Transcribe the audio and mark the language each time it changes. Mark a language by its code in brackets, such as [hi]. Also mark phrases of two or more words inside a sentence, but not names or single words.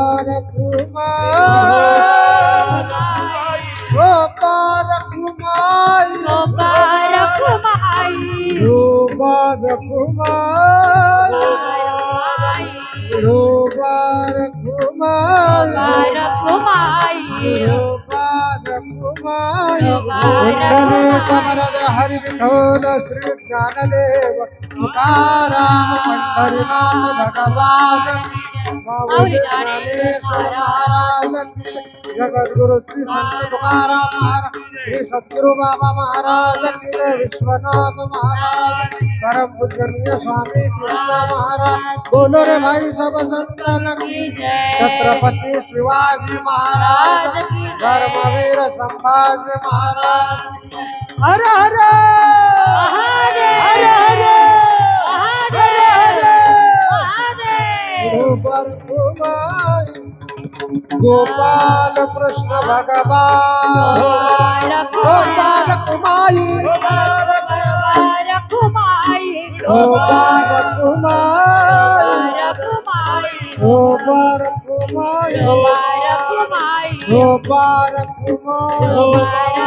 [mr] रखुमाई, विठोबा रखुमाई, विठोबा रखुमाई, विठोबा रखुमाई, विठोबा रखुमाई. कमरद हरि विठोल श्री ज्ञानदेव तुकाराम पंढरीनाथ भगवान महाराज, जगद्गुरु श्री संत तुकाराम महाराज, श्री सद्गुरु बाबा महाराज, विश्वनाथ महाराज, परम पूजनीय स्वामी कृष्ण महाराज. [hi] बोलो रे भाई सब संतन की जय. [mr] छत्रपति शिवाजी महाराज, धर्मवीर संभाजी महाराज. हर हर हर हर हर हर. गोपाल कृष्ण भगवान, गोपाल कुमाई, गोपाल कुमाई, गोपाल कुमाई, गोपाल कुमाई.